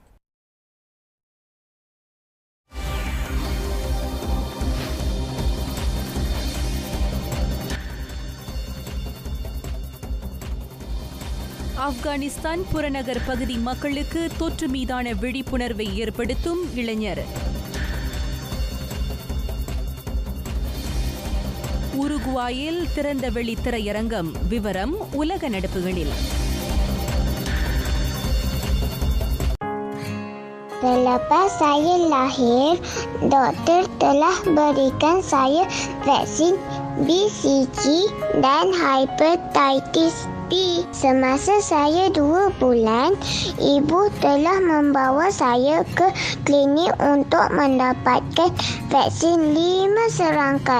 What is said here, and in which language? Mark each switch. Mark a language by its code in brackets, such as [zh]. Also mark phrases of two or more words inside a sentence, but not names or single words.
[ta] ஆப்கானிஸ்தான் புறநகர் பகுதி மக்களுக்கு தொற்று மீதான விழிப்புணர்வை ஏற்படுத்தும் இளைஞர். உருகுவாயில் திறந்தவெளி திரையரங்கம். விவரம் உலக நடப்புகளில். [ms] Selepas saya lahir, doktor telah berikan saya vaksin BCG dan hepatitis B. Semasa saya 2 bulan, ibu telah membawa saya ke klinik untuk mendapatkan vaksin 5 serangkai.